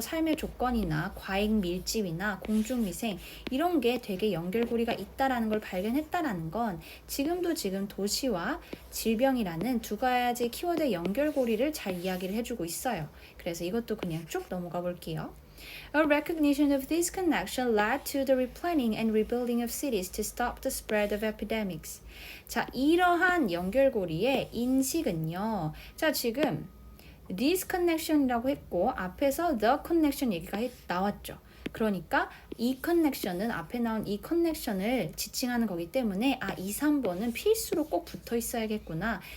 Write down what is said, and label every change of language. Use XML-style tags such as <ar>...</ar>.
<ko>삶의 조건이나 과잉 밀집이나 공중위생 이런 게 되게 연결고리가 있다라는 걸 발견했다라는 건 지금 도시와 질병이라는 두 가지 키워드의 연결고리를 잘 이야기를 해주고 있어요. 그래서 이것도 그냥 쭉 넘어가 볼게요.</ko> <en>A recognition of this connection led to the replanning and rebuilding of cities to stop the spread of epidemics.</en> <ko>자, 이러한 연결고리의 인식은요. 자, 지금</ko> <en>this connection</en> <ko>이라고 했고 앞에서</ko> <en>the connection</en> <ko>얘기가 나왔죠. 그러니까 이 커넥션은 앞에 나온 이 커넥션을 지칭하는 거기 때문에 2, 3번은 필수로 꼭 붙어 있어야겠구나.</ko>